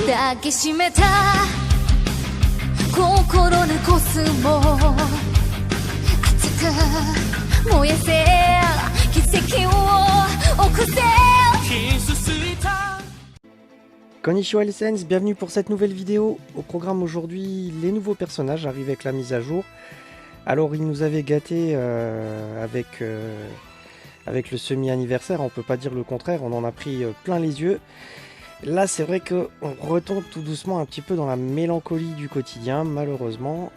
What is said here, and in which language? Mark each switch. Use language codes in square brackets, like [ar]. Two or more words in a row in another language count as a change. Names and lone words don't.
[ja] きしめた心のコスモ熱く燃えせ奇跡を起こせ。 [fr] Konnichiwa les Saiyans, bienvenue pour cette nouvelle vidéo. Au programme aujourd'hui, les nouveaux personnages arrivent avec la mise à jour. Alors ils nous avaient gâtés avec le semi-anniversaire, on peut pas dire le contraire, on en a pris plein les yeux. Là c'est vrai qu'on retombe tout doucement un petit peu dans la mélancolie du quotidien, malheureusement.